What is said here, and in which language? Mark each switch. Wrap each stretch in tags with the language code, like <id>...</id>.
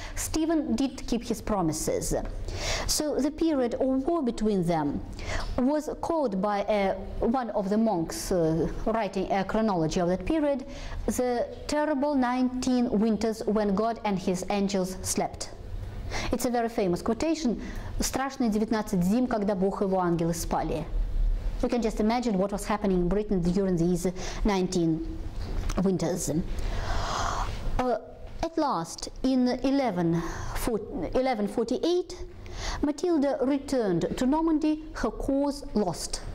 <en>Stephen did keep his promises. So the period of war between them was called by one of the monks writing a chronology of that period, the terrible 19 winters when God and his angels slept. It's a very famous quotation.</en> <ru>Страшные 19 зим, когда Бог и его ангелы спали.</ru> <en>You can just imagine what was happening in Britain during these 19 winters. At last, in 1148, Matilda returned to Normandy, her cause lost.</en>